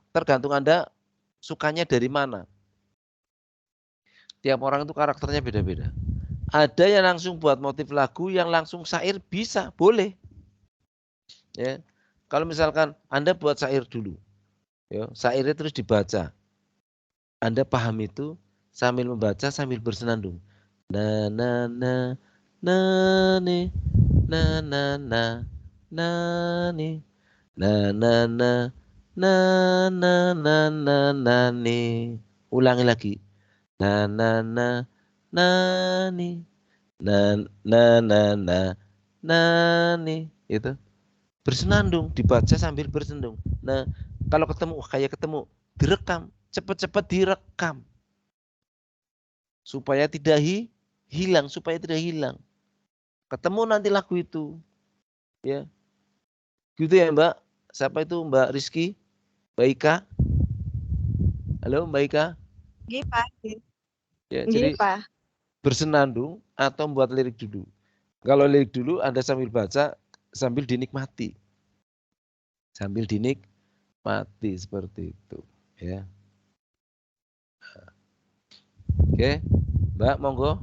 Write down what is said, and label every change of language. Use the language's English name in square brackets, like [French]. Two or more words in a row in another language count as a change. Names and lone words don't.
[Indonesian] Tergantung Anda sukanya dari mana. Tiap orang itu karakternya beda-beda. Ada yang langsung buat motif lagu, yang langsung syair bisa, boleh. Ya. Kalau misalkan Anda buat syair dulu, ya, syairnya terus dibaca. Anda paham itu sambil membaca sambil bersenandung. Na na na na ne na na na na ne na na na na na na na na ne. Ulangi lagi. Na na na na ni na na na na na ni. Itu bersenandung, dibaca sambil bersenandung. Nah, kalau ketemu kayak ketemu, direkam, cepat-cepat direkam. Supaya tidak hilang, Ketemu nanti lagu itu. Ya. Gitu ya, Mbak. Siapa itu Mbak Rizky? Mbak Ika? Halo, Mbak Ika? [Javanese] Nggih, Pak. [Indonesian] Ya, Nggih, jadi Pak. bersenandung atau membuat lirik dulu. Kalau lirik dulu Anda sambil baca, sambil dinikmati. Sambil dinikmati seperti itu, ya. Oke, Mbak, monggo.